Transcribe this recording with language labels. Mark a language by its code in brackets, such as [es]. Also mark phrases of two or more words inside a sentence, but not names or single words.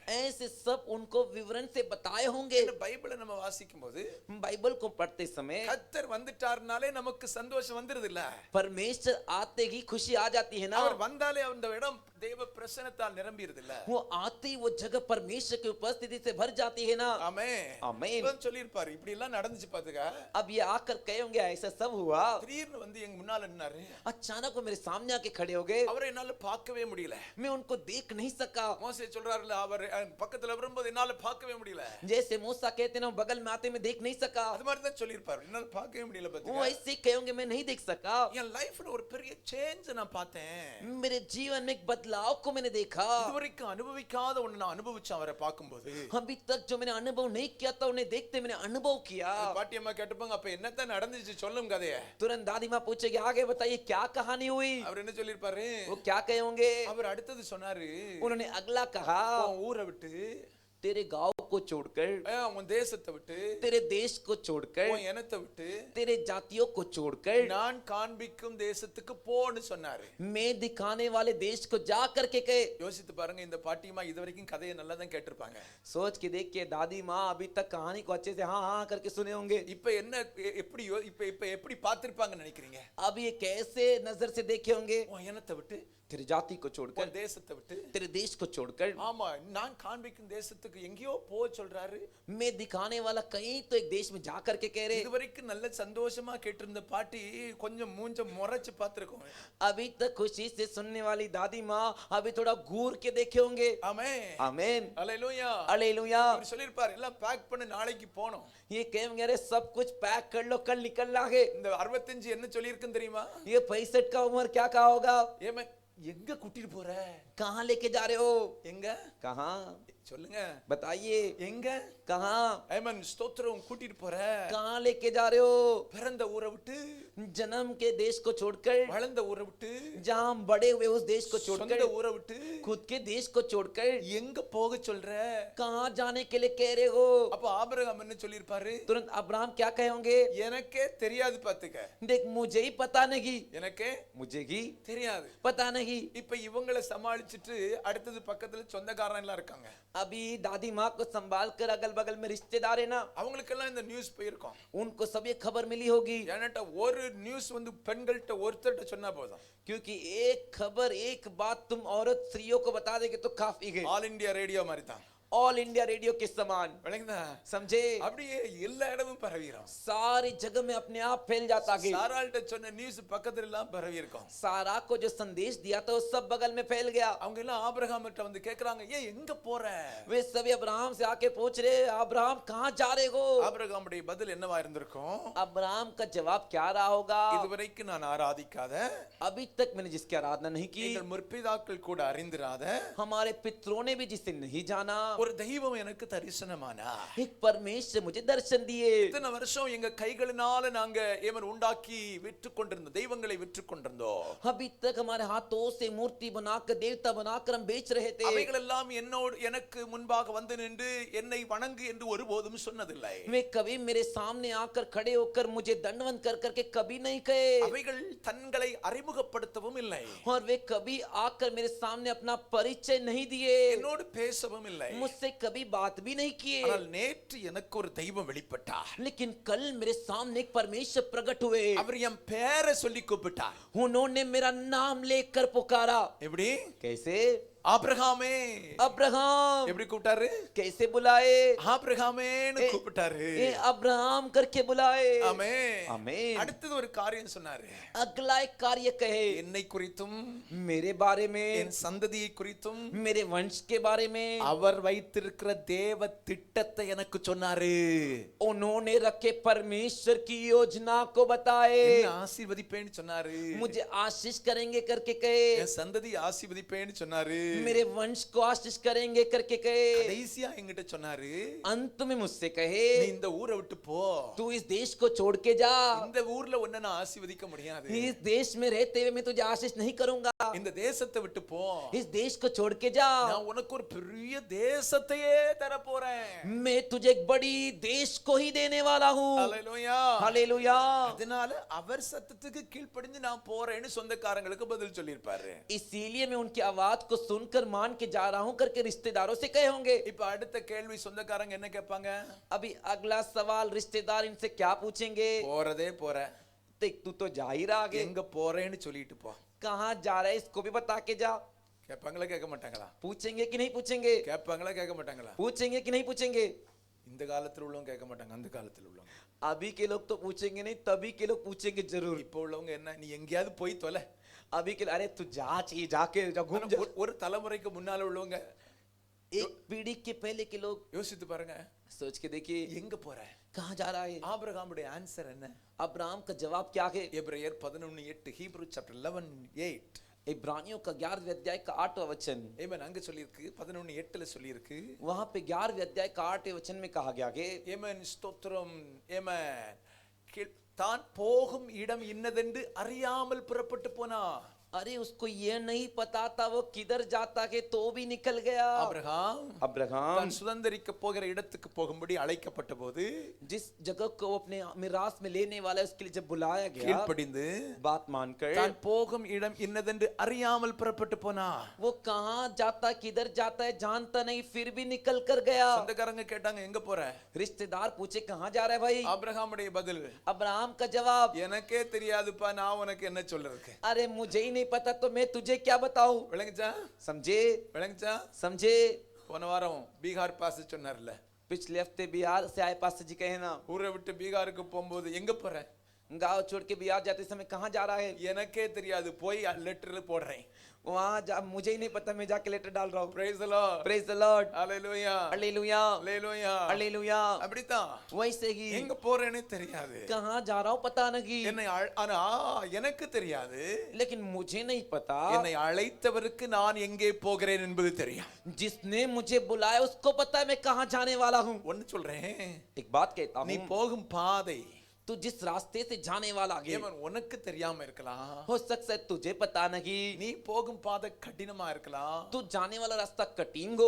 [hi] ऐसे सब उनको विवरण से बताए होंगे। [ta] பைபிளை நம்ம வாசிக்கும்போது [hi] बाइबल को पढ़ते समय [ta] கர்த்தர் வந்துட்டார்னாலே நமக்கு சந்தோஷம் வந்துருது இல்ல? [hi] परमेश्वर आते ही खुशी आ जाती है ना। [ta] அவர் வந்தாலே அந்த இடம் தேவ பிரசன்னத்தால் நிரம்பிருது இல்ல? [hi] वो आते ही वो जगह परमेश्वर की उपस्थिति से भर जाती है ना। [ta] ஆமென். [hi] आमीन। [ta] இவன் சொல்லிருப்பாரு, இப்படி எல்லாம் நடந்துச்சு பாத்துக்க. [hi] अब ये आकर कहे होंगे ऐसा सब हुआ। [ta] திடீர்னு வந்து எங்க முன்னால நின்னாரு. [hi] अचानक वो मेरे सामने आके खड़े हो गए, [ta] அவரை என்னால பார்க்கவே முடியல. [hi] मैं उनको देख नहीं सका। [ta] மோசே சொல்றாருல, அவர் பக்கத்துல வரும்போது என்னால பார்க்கவே முடியல. [hi] जैसे मूसा कहते ना बगल में आते मैं देख नहीं सका, [ta] அது மாதிரி தான் சொல்லிருப்பாரு, என்னால பார்க்கவே முடியல [hi] वो [ta] பாத்துக்க. [hi] ऐसे कहे होंगे मैं नहीं देख सका। [ta] என் லைஃப்ல ஒரு பெரிய சேஞ்ச் நான் பார்த்தேன். [hi] मेरे जीवन में एक बदलाव को मैंने देखा। [ta] இதுவரைக்கும் அனுபவிக்காத ஒண்ணு நான் அனுபவிச்சேன் அவரை பார்க்கும்போது. [hi] अभी तक जो मैंने अनुभव नहीं किया था उन्हें देखते मैंने अनुभव किया। [ta] பாட்டியம்மா கேட்டுப்பாங்க, அப்ப என்னத்தான் நடந்துச்சு சொல்லும் கதைய. [hi] तुरंत दादी माँ पूछेगी आगे बताइए क्या कहानी हुई। [ta] அவர் என்ன சொல்லிருப்பாரு? [hi] वो क्या कहे होंगे, [ta] அவர் அடுத்தது சொன்னாரு, [hi] उन्होंने अगला कहा, [ta] உன் ஊரை விட்டு, [hi] तेरे गांव को छोड़कर, [ta] உன் தேசத்தை விட்டு, [hi] तेरे देश को छोड़कर, [ta] உன் இனத்தை விட்டு [hi] तेरे जातियों को छोड़कर [ta] நான் காண்பிக்கும் தேசத்துக்கு போன்னு சொன்னாரு. [hi] मैं दिखाने वाले देश को जा करके कहे। [ta] யோசித்து பாருங்க, இந்த பாட்டியம்மா இதுவரைக்கும் கதையை நல்லா தான் கேட்டிருப்பாங்க. [hi] सोच के देख के दादी माँ अभी तक कहानी को अच्छे से हाँ हाँ करके सुने होंगे। [ta] இப்ப என்ன எப்படி இப்ப எப்படி பார்த்திருப்பாங்கன்னு நினைக்கிறீங்க? [hi] अब ये कैसे नजर से देखे होंगे, [ta] உன் இனத்தை விட்டு, [hi] तेरे जाति को छोड़कर, [ta] உன் தேசத்தை விட்டு, [hi] तेरे देश को छोड़कर, [ta] ஆமா நான் காண்பிக்கும் தேசத்துக்கு எங்கேயோ போ சொல்றாரு. [hi] मैं दिखाने वाला कहीं तो एक देश में जा करके कह रहे। [ta] இதுவரைக்கும் நல்ல சந்தோஷமா கேட்டிருந்த பாட்டி கொஞ்சம் மூஞ்ச முறைச்சு பார்த்திருக்கோம். [hi] अभी तक खुशी से सुनने वाली दादी माँ अभी थोड़ा घूर के देखे होंगे। [ta] ஆமென். [hi] आमीन। [ta] அல்லேலூயா. [hi] हालेलुया। [ta] அவர் சொல்லிருப்பார், எல்லாம் பேக் பண்ணி நாளைக்கு போணும். [hi] ये कहेंगे अरे सब कुछ पैक कर लो कल निकल लागे। [ta] இந்த 65 என்ன சொல்லியிருக்குன்னு தெரியுமா? [hi] ये 65 का उम्र क्या कहा होगा, [ta] ஏமே எங்க கூட்டிட்டு போற? [hi] कहाँ लेके जा रहे हो, [ta] எங்க [hi] कहाँ [ta] சொல்லுங்க, [hi] बताइए, [ta] எங்க? [hi] कहाँ [ta] ஐமன் ஸ்தோத்திரம், கூட்டிட்டு போற? [hi] कहाँ लेके जा रहे हो, [ta] பிறந்த ஊரை விட்டு, [hi] जन्म के देश को छोड़कर, [ta] வளர்ந்த ஊரை விட்டு, [hi] जहाँ हम बड़े हुए उस देश को [ta] சொந்த [hi] छोड़कर, [ta] ஊரை விட்டு [hi] खुद के देश को छोड़कर [ta] எங்க போக சொல்ற? [hi] कहाँ जाने के लिए कह रहे हो। [ta] அப்ப ஆபிரகாம் என்ன சொல்லிருப்பாரு? [hi] तुरंत अब्राहम क्या कहे होंगे, [ta] எனக்கே தெரியாது பாத்துக்க. [hi] देख मुझे ही पता नहीं, [ta] எனக்கே [hi] मुझे ही [ta] தெரியாது. [hi] पता नहीं। [ta] இப்ப இவங்களை சமாளிச்சிட்டு அடுத்தது பக்கத்துல சொந்தக்காரன் எல்லாம் இருக்காங்க. [hi] अभी दादी माँ को संभाल कर अगल बगल में रिश्तेदार है ना, [ta] அவங்களுக்கெல்லாம் இந்த நியூஸ் போயிருக்கும். [hi] उनको सब ये खबर मिली होगी, [ta] ஏன்னாட்ட ஒரு நியூஸ் வந்து பெண்கள்கிட்ட ஒருத்தர்கிட்ட சொன்னா போதும். [hi] क्योंकि एक खबर एक बात तुम औरत स्त्रियों को बता देगे तो काफी है। [ta] ஆல் இந்தியா ரேடியோ மாதிரி தான். [hi] ऑल इंडिया रेडियो के समान, [ta] விளங்குதா? [hi] समझे, [ta] அப்படியே எல்லா இடமும் பரவிரும். [hi] सारी जगह में अपने आप फैल जाता है। [ta] சாராள்கிட்ட சொன்ன நியூஸ் பக்கத்துல எல்லாம் பரவி இருக்கும். [hi] सारा को जो संदेश दिया था वो सब बगल में फैल गया। [ta] அவங்க எல்லாம் ஆபிரகாம் கிட்ட வந்து கேக்குறாங்க, ஏன் எங்க போற? [hi] वे सभी अब्राहम से आके पूछ रहे अब्राहम कहाँ जा रहे हो। [ta] ஆபிரகாமுடைய பதில் என்னவா இருந்திருக்கும்? [hi] अब्राहम का जवाब क्या रहा होगा, [ta] இதுவரைக்கும் நான் ஆராதிக்காத, [hi] अभी तक मैंने जिसकी आराधना नहीं की, [ta] எங்கள் முற்பிதாக்கள் கூட அறிந்திராத [hi] हमारे पितरों ने भी जिसे नहीं जाना, [ta] ஒரு தெய்வம் எனக்கு தரிசனமானா. [hi] एक परमेश्वर मुझे दर्शन दिए। [ta] இத்தனை வருஷம் எங்க கைகளினால நாங்க ஏமன் உண்டாக்கி விற்று கொண்டிருந்தோம், தெய்வங்களை விற்று கொண்டிருந்தோம். [hi] अभी तक हमारे हाथों से मूर्ति बनाकर देवता बनाकर हम बेच रहे थे। [ta] அவைகள் எல்லாம் என்னோடு எனக்கு முன்பாக வந்து நின்று என்னை வணங்கு என்று ஒருபோதும் சொன்னதில்லை. [hi] वे कभी मेरे सामने आकर खड़े होकर मुझे दंडवत कर करके कभी नहीं कहे, [ta] அவைகள் தங்களை அறிமுகப்படுத்தவும் இல்லை, [hi] और वे कभी आकर मेरे सामने अपना परिचय नहीं दिए, [ta] என்னோடு பேசவும் இல்லை. [hi] मुझसे कभी बात भी नहीं किए। [ta] ஆனால் நேற்று எனக்கு ஒரு தெய்வம் வெளிப்பட்டார். [hi] लेकिन कल मेरे सामने एक परमेश्वर प्रकट हुए, [ta] அவர் என் பேரை சொல்லி கூப்பிட்டார். [hi] उन्होंने मेरा नाम लेकर पुकारा। [ta] எப்படி? [hi] कैसे? [ta] ஆபிரகாமே. [hi] अब्राहम [ta] எப்படி கூப்பிட்டாரு? [hi] कैसे बुलाए? [ta] ஆபிரகாமேன்னு கூப்பிட்டாரு. [hi] ए अब्राहम करके बुलाए। [ta] ஆமென். [hi] आमीन। [ta] அடுத்தது ஒரு காரியம் சொன்னாரு. [hi] अगला एक कार्य कहे, [ta] என்னை குறித்தும் [hi] मेरे बारे में, [ta] என் சந்ததியை குறித்தும் [hi] मेरे वंश के बारे में [ta] அவர் வைத்திருக்கிற தேவ திட்டத்தை எனக்கு சொன்னாரு. [hi] उन्होंने रखे परमेश्वर की योजना को बताए। [ta] என்ன ஆசீர்வதிப்பேன்னு சொன்னாரு. [hi] मुझे आशीष करेंगे करके कहे, [ta] என் சந்ததி ஆசீர்வதிப்பேன்னு சொன்னாரு. [hi] मेरे वंश को आशीष करेंगे करके कहे, [ta] கடைசியா என்கிட்ட சொன்னாரு, [hi] अंत में मुझसे कहे, [ta] நீ இந்த ஊரை விட்டு போ. [hi] तू इस देश को छोड़ के जा। [ta] இந்த ஊர்ல உன்னை நான் ஆசீர்வதிக்க முடியாது. [hi] इस देश में रहते हुए मैं तुझे आशीष नहीं करूंगा। [ta] இந்த தேசத்தை விட்டு போ. [hi] इस देश को छोड़ के जा। [ta] நான் உனக்கு ஒரு பெரிய தேசத்தையே தர போறேன். [hi] मैं तुझे एक बड़ी देश को ही देने वाला हूँ। [ta] ஹல்லேலூயா. [hi] हालेलुया। [ta] அதனால அவர் சத்தத்துக்கு கீழ்ப்படிஞ்சு நான் போறேன்னு சொந்தக்காரங்களுக்கு பதில் சொல்லிருப்பாரு. [hi] इसीलिए मैं उनकी आवाज को सुनकर मान के जा रहा हूँ करके रिश्तेदारों से कहे होंगे। [ta] இப்ப அடுத்த கேள்வி சொந்தக்காரங்க என்ன கேட்பாங்க? [hi] अभी अगला सवाल रिश्तेदार इनसे क्या पूछेंगे? [ta] போறதே போற, [hi] देख तू तो जा ही रहा आगे, [ta] எங்க போறேன்னு சொல்லிட்டு போ. [hi] कहाँ जा रहा है इसको भी बता के जा। [ta] கேட்பாங்களா கேட்க மாட்டாங்களா? [hi] पूछेंगे कि नहीं पूछेंगे? [ta] கேட்பாங்களா கேட்க மாட்டாங்களா? [hi] पूछेंगे कि नहीं पूछेंगे? [ta] இந்த காலத்துல உள்ளவங்க கேட்க மாட்டாங்க, அந்த காலத்துல உள்ளவங்க. [hi] अभी के लोग तो पूछेंगे नहीं, तभी के लोग पूछेंगे जरूर। [ta] இப்போ உள்ளவங்க என்ன, நீ எங்கேயாவது போய் தொலை. [hi] अभी के अरे तू जा चाहिए, जाके जा घूम [ta] ஆனா [hi] जा। [ta] ஒரு தலைமுறைக்கு முன்னால உள்ளவங்க [hi] एक पीढ़ी के पहले के लोग [ta] யோசித்து பாருங்க, [hi] सोच के देखिए [ta] எங்க போற? [hi] कहाँ जा रहा है। [ta] ஆபிரகாமுடைய ஆன்சர் என்ன? [hi] अब्राहम का जवाब क्या है? [ta] எபிரேயர் 11:8, [en] Hebrew chapter [ta] 11:8. [hi] इब्रानियों का 11वें अध्याय का 8वां वचन, [ta] ஏமேன் அங்க சொல்லிருக்கு, 11:8ல சொல்லிருக்கு. [hi] वहां पे 11वें अध्याय का 8वें वचन में कहा गया कि [ta] ஏமேன் ஸ்தோத்திரம். ஏமேன் தான் போகும் இடம் இன்னதென்று அறியாமல் புறப்பட்டு போனா. [hi] अरे उसको ये नहीं पता था वो किधर जाता है तो भी निकल गया। [ta] ஆபிரகாம் [hi] अब्राहम [ta] தான் சுதந்தரிக்க போகிற இடத்துக்கு போகும்படி அழைக்கப்பட்ட போது [hi] जिस जगह को अपने मिरास में लेने वाला है उसके लिए जब बुलाया गया, [ta] கீழ்ப்படிந்து [hi] बात मानकर [ta] தான் போகும் இடம் இன்னதென்று அறியாமல் புறப்பட்டு போனா. [hi] वो कहाँ जाता किधर जाता है जानता नहीं, फिर भी निकल कर गया। [ta] சொந்தக்காரங்க கேட்டாங்க, எங்க போற? [hi] रिश्तेदार पूछे कहाँ जा रहा है भाई? [ta] ஆபிரகாமுடைய பதில், [hi] अब्राहम का जवाब, [ta] எனக்கே தெரியாதுப்பா, நான் உனக்கு என்ன சொல்றதுக்கு. [hi] अरे मुझे ही नहीं पता तो मैं तुझे क्या बताऊं। [ta] விளங்குச்சா? [hi] समझे? [ta] விளங்குச்சா? [hi] समझे? [ta] போன வாரம் பீகார் பாஸ் சொன்னார்ல, [hi] पिछले हफ्ते बिहार से आए पास्टर जी कहे ना, [ta] ஊரை விட்டு பீகாருக்கு போகும்போது எங்க போற? [hi] गांव छोड़ के बिहार जाते समय कहाँ जा रहा है? [ta] எனக்கே தெரியாது, போய் லெட்டர் போடுறேன். [hi] वहाँ जा, मुझे ही नहीं पता, मैं जाके लेटर डाल रहा हूँ। [en] Praise the Lord. Praise the Lord. Hallelujah. [hi] हालेलुया [en] Hallelujah. [hi] हालेलुया। [ta] அப்படித்தான். [hi] वैसे ही [ta] எங்க போறேன்னு தெரியாது. [hi] कहाँ जा रहा हूँ पता नहीं, [ta] என்னை ஆனா எனக்கு தெரியாது, [hi] लेकिन मुझे नहीं पता [ta] என்னை அழைத்தவருக்கு நான் எங்கே போகிறேன் என்பது தெரியும். [hi] जिसने मुझे बुलाया उसको पता है मैं कहाँ जाने वाला हूँ। [ta] ஒன்னு சொல்றேன், [hi] एक बात कहता [ta] நீ [hi] हूँ, [ta] போகும் பாதை [hi] तू जिस रास्ते से जाने वाला है [ta] ஏமன் உனக்கு தெரியாம இருக்கலாம். [hi] हो सकता है तुझे पता नहीं, [ta] நீ போகும் பாதை கடினமா இருக்கலாம். [hi] तू जाने वाला रास्ता कठिन हो।